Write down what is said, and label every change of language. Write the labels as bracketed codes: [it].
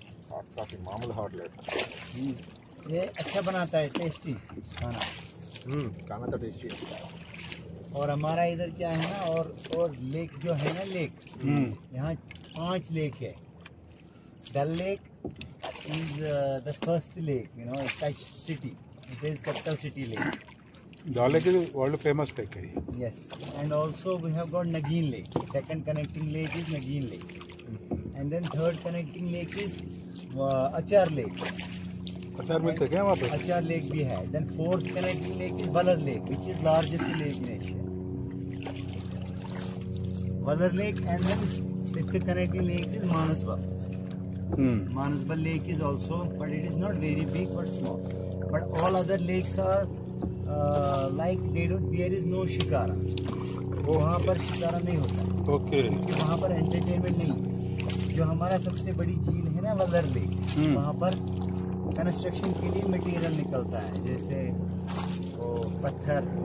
[te] Hot coffee మామూలు hot లేదు [hi] ये अच्छा बनाता है, टेस्टी खाना। खाना तो टेस्टी है। और हमारा इधर क्या है ना, और लेक जो है ना, लेक यहाँ 5 लेक है। [en] Dal lake is the first lake, you know, touch city. It is capital city lake. [hi] डाले के वर्ल्ड फेमस टेक है। [en] Yes, and also we have got Nagin Lake. Second connecting lake is Nagin Lake, and then third connecting lake is Achar Lake. [hi] अचार मिलते क्या वहाँ पे? Achar Lake भी है. [en] Then fourth connecting lake is Valar Lake, which is largest lake in Asia. Valar Lake, and then fifth connecting lake is Manasbal. Manasbal Lake is also, but it is not very big but small. But all other lakes are like there is no shikara. [hi] वहाँ पर शिकारा नहीं होता, [en] okay, [hi] क्योंकि वहाँ पर entertainment नहीं है। जो हमारा सबसे बड़ी झील है ना वलर लेक, वहाँ पर कंस्ट्रक्शन के लिए मटेरियल निकलता है, जैसे वो पत्थर,